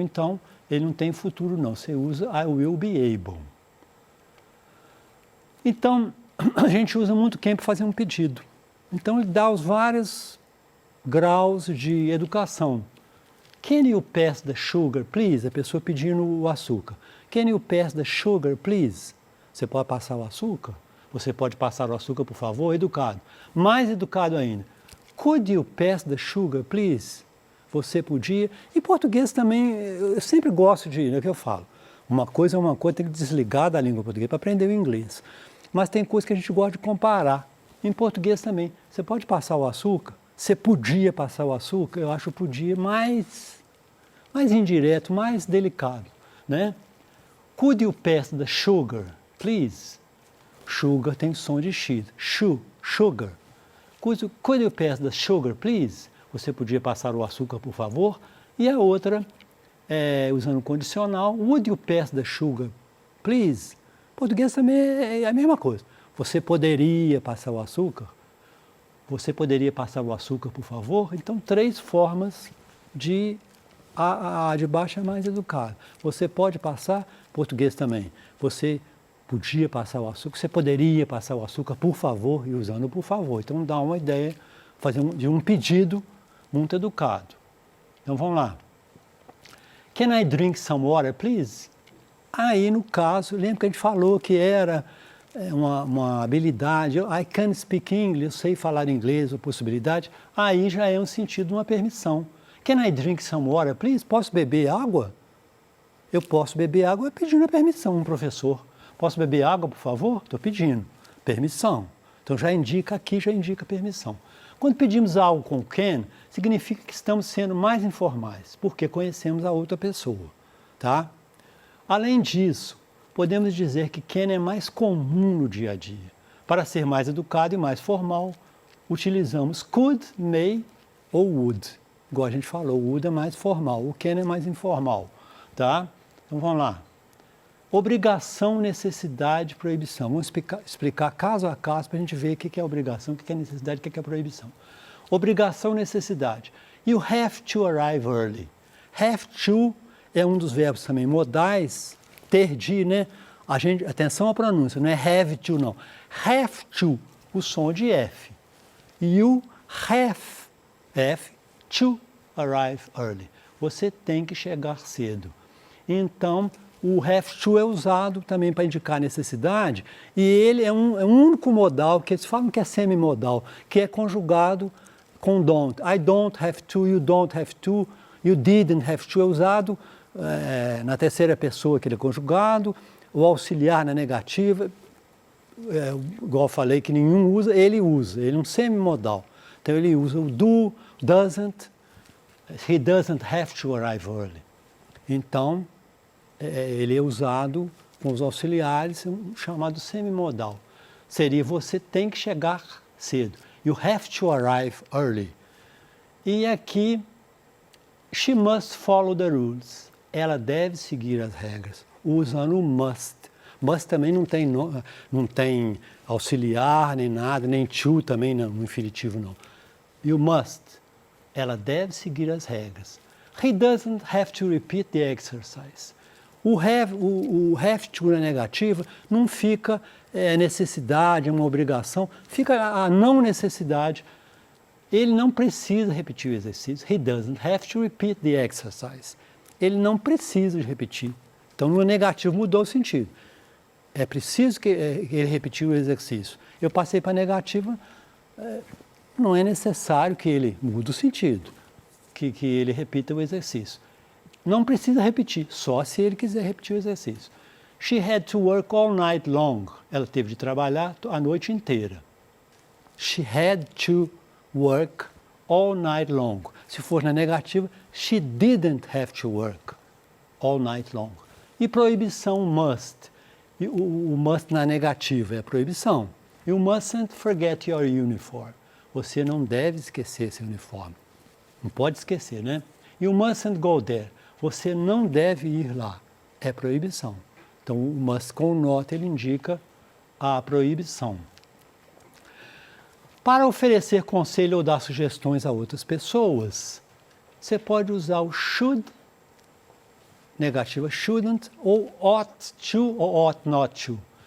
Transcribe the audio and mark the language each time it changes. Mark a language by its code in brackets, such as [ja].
[pt] Então, ele não tem futuro não. Você usa [en] I will be able. [pt] Então, a gente usa muito can para fazer um pedido. Então, ele dá os vários graus de educação. [en] Can you pass the sugar, please? [pt] A pessoa pedindo o açúcar. [en] Can you pass the sugar, please? [pt] Você pode passar o açúcar? Você pode passar o açúcar, por favor? Educado. Mais educado ainda. [en] Could you pass the sugar, please? [pt] Você podia. Em português também, eu sempre gosto de, é o que eu falo. Uma coisa é uma coisa, tem que desligar da língua portuguesa para aprender o inglês. Mas tem coisas que a gente gosta de comparar. Em português também. Você pode passar o açúcar? Você podia passar o açúcar? Eu acho podia mais indireto, mais delicado, né? [en] Could you pass the sugar, please? Sugar [pt] tem som de X. [en] Sugar. Could you pass the sugar, please? [pt] Você podia passar o açúcar, por favor? E a outra, usando o condicional, [en] would you pass the sugar, please? [pt] Português também é a mesma coisa. Você poderia passar o açúcar? Você poderia passar o açúcar, por favor? Então, 3 formas de... A de baixo é mais educada. Você pode passar, português também. Você podia passar o açúcar, você poderia passar o açúcar, por favor, e usando por favor. Então, dá uma ideia de um pedido muito educado. Então, vamos lá. [en] Can I drink some water, please? [pt] Aí, no caso, lembra que a gente falou que era uma habilidade, [en] I can speak English, [pt] eu sei falar inglês, ou possibilidade, aí já é um sentido de uma permissão. [en] Can I drink some water, please? [pt] Posso beber água? Eu posso beber água pedindo a permissão, um professor. Posso beber água, por favor? Estou pedindo. Permissão. Então já indica aqui, já indica permissão. Quando pedimos algo com can, significa que estamos sendo mais informais, porque conhecemos a outra pessoa, tá? Além disso, podemos dizer que can é mais comum no dia a dia. Para ser mais educado e mais formal, utilizamos could, may ou would. Igual a gente falou, o would é mais formal, o can é mais informal, tá? Então vamos lá. Obrigação, necessidade, proibição. Vamos explicar caso a caso para a gente ver o que é obrigação, o que é necessidade, o que é proibição. Obrigação, necessidade. [en] You have to arrive early. [pt] Have to é um dos verbos também modais, ter de, né? Atenção à pronúncia, não é have to, não. Have to, o som de F. [en] You have to arrive early. [pt] Você tem que chegar cedo. Então, o have to é usado também para indicar necessidade, e ele é um único modal, que eles falam que é semimodal, que é conjugado com don't. [en] I don't have to, [pt] you don't have to, you didn't have to é usado na terceira pessoa, que ele é conjugado, o auxiliar na negativa, igual eu falei que nenhum usa, ele é um semimodal. Então ele usa o do, [en] doesn't, he doesn't have to arrive early. [pt] Então, ele é usado com os auxiliares, chamado semimodal. Seria você tem que chegar cedo. [en] You have to arrive early. [pt] E aqui, [en] she must follow the rules. [pt] Ela deve seguir as regras, usando o must. Must também não tem auxiliar, nem nada, nem to também não, no infinitivo não. [en] You must. [pt] Ela deve seguir as regras. [en] He doesn't have to repeat the exercise. [pt] O have to na negativa não fica necessidade, é uma obrigação, fica a não necessidade. Ele não precisa repetir o exercício. [en] He doesn't have to repeat the exercise. [pt] Ele não precisa de repetir. Então, no negativo mudou o sentido. É preciso que ele repetir o exercício. Eu passei para a negativa, não é necessário que ele mude o sentido, que ele repita o exercício. Não precisa repetir, só se ele quiser repetir o exercício. [en] She had to work all night long. [pt] Ela teve de trabalhar a noite inteira. [en] She had to work all night long. [pt] Se for na negativa, [en] she didn't have to work all night long. [pt] E proibição, must. E o must na negativa é proibição. [en] You mustn't forget your uniform. [pt] Você não deve esquecer seu uniforme. Não pode esquecer, né? [en] You mustn't go there. [pt] Você não deve ir lá. É proibição. Então, o must com nota, ele indica a proibição. Para oferecer conselho ou dar sugestões a outras pessoas, você pode usar o should, negativa shouldn't, ou ought to ou ought not to.